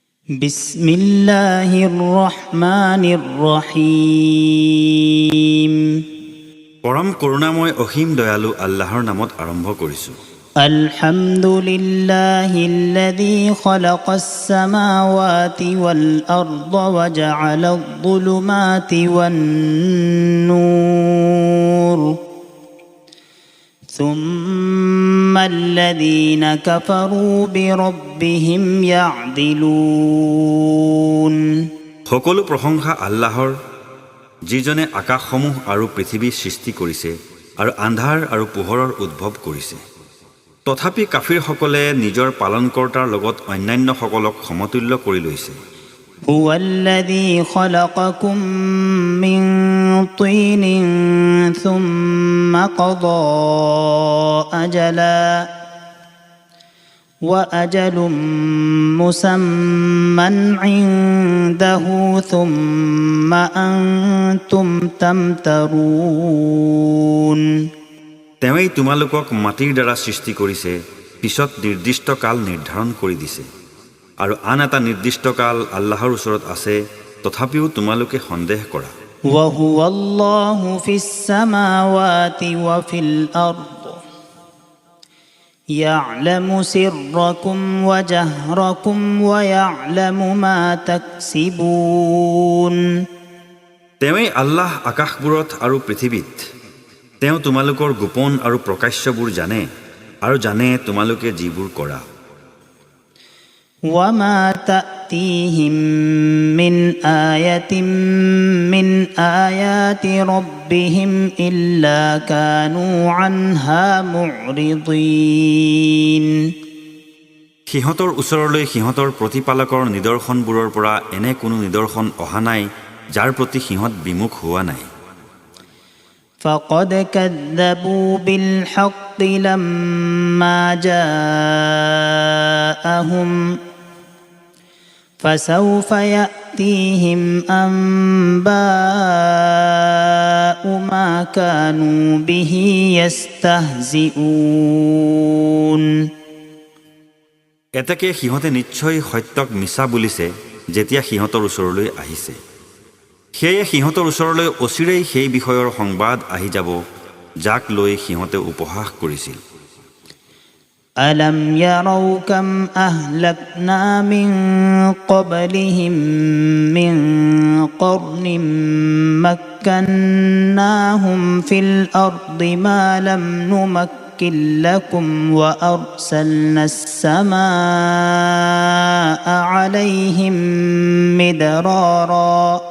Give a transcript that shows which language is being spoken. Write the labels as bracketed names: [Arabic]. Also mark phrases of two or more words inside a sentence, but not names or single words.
[Arabic] بسم الله الرحمن الرحيم. [Assamese] পৰম করুণাময় অসীম দয়ালু আল্লাহৰ নামত আৰম্ভ কৰিছো। [Arabic] الحمد لله الذي خلق السماوات والأرض وجعل الظلمات والنور ثم الذين كفروا بربهم يعدلون। [Assamese] সকলো প্ৰশংসা আল্লাহৰ, যিজনে আকাশসমূহ আৰু পৃথিৱী সৃষ্টি কৰিছে আৰু আন্ধাৰ আৰু পোহৰৰ উদ্ভৱ কৰিছে। তথাপি কাফিৰসকলে নিজৰ পালনকৰ্তাৰ লগত অন্যান্য সকলক সমতুল্য কৰি লৈছে। [Arabic] هو الذي خلقكم من طين ثم قضى أجلا وأجل مسمى عنده ثم أنتم تمترون। [Assamese] তেওঁই তোমালোকক মাটিৰ দ্বাৰা সৃষ্টি কৰিছে, পিছত নিৰ্দিষ্ট কাল নিৰ্ধাৰণ কৰি দিছে, আৰু আন এটা নিৰ্দিষ্ট কাল আল্লাহৰ ওচৰত আছে, তথাপিও তোমালোকে সন্দেহ কৰা। [Arabic] وهو الله في السماوات وفي الأرض يعلم سركم وجهركم ويعلم ما تكسبون। [Assamese] তেওঁই আল্লাহ আকাশবোৰত আৰু পৃথিৱীত। তেওঁ তোমালোকৰ গোপন আৰু প্ৰকাশ্যবোৰ জানে, আৰু জানে তোমালোকে যিবোৰ কৰা। [Arabic] وما تأتيهم من آية من آيات ربهم إلا كانوا عنها معرضين। [Assamese] সিহঁতৰ ওচৰলৈ সিহঁতৰ প্ৰতিপালকৰ নিদৰ্শনবোৰৰ পৰা এনে কোনো নিদৰ্শন অহা নাই যাৰ প্ৰতি সিহঁত বিমুখ হোৱা নাই। [Arabic] فقد كذبوا بالحق لما جاءهم فسوف يأتيهم أنباء ما كانوا به يستهزئون। [Assamese] এতেকে সিহঁতে নিশ্চয় সত্যক মিছা বুলিছে যেতিয়া সিহঁতৰ ওচৰলৈ আহিছে। সেয়ে সিহঁতৰ ওচৰলৈ অচিৰেই সেই বিষয়ৰ সংবাদ আহি যাব যাক লৈ সিহঁতে উপহাস কৰিছিল। [Arabic] ألم يروا كم أهلكنا من قبلهم من قرن مكناهم في الأرض ما لم نمكن لكم وأرسلنا السماء عليهم مدرارا